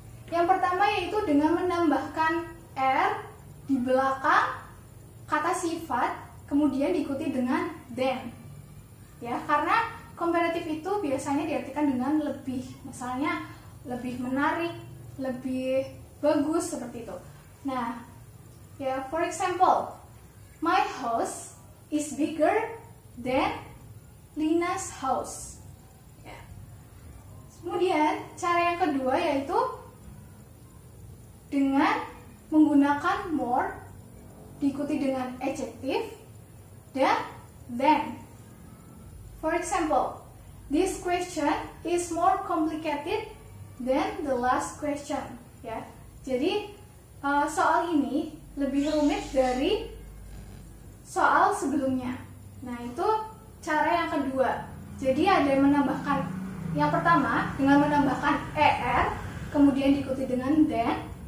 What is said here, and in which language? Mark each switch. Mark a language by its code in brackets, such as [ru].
[id] Yang pertama yaitu dengan menambahkan R di belakang kata sifat, kemudian diikuti dengan than. Ya, karena komparatif itu biasanya diartikan dengan lebih, misalnya lebih menarik, lebih bagus seperti itu. Nah, ya, [en] for example, my house is bigger than Lina's house. [id] Ya. Kemudian cara yang kedua yaitu dengan menggunakan more diikuti dengan adjective dan than. [en] For example, this question is more complicated than the last question. [id] Ya, jadi soal ini lebih rumit dari soal sebelumnya. Nah, itu cara yang kedua. Jadi ada menambahkan, yang pertama dengan menambahkan er, kemudian diikuti dengan than.